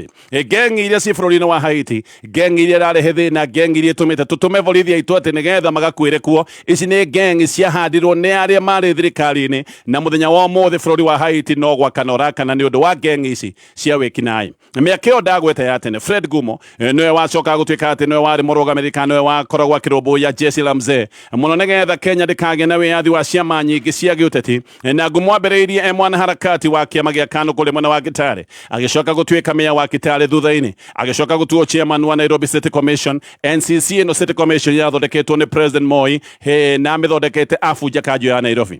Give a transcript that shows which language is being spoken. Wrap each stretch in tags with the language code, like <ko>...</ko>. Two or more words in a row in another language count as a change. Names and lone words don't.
<ki>Gengi iria ci bũrũri-inĩ wa Haiti, gengi iria ĩrarehe thĩna, gengi iria itũmĩte tũtũme borithi aitũ atĩ nĩgetha magakuĩre kuo. Ici nĩ gengi ciahandirwo nĩ arĩa marĩ thirikari-inĩ, na mũthenya wa ũmũthĩ bũrũri wa Haiti no gwakana ũrakana nĩ ũndũ wa gengi ici cia wĩkinaĩ. Mĩaka ĩyo ndagweta ya tene, Fred Gumo nĩwe wacoka gũtuĩka atĩ nĩwe warĩ mũrũgamĩrĩri, kana nĩwe wakoragwo akĩrũmbũiya</ki> <sw>jeshi la mzee</sw> <ki>mũno nĩgetha Kenya ndĩkagĩe na wĩyathi wa ciama nyingĩ cia gĩũteti. Na Gumo ambĩrĩirie</ki> <sw>mwana harakati</sw> <ki>wa kĩama gĩa KANU kũrĩ mwena wa Kitale, agĩcoka gũtuĩka meya wa Kitale thutha-inĩ, agĩcoka gũtuo chairman wa Nairobi City Commission. NCC ĩno City Commission yathondeketwo nĩ President Moi na amĩthondekete abunja kanjũ ya Nairobi.</ki>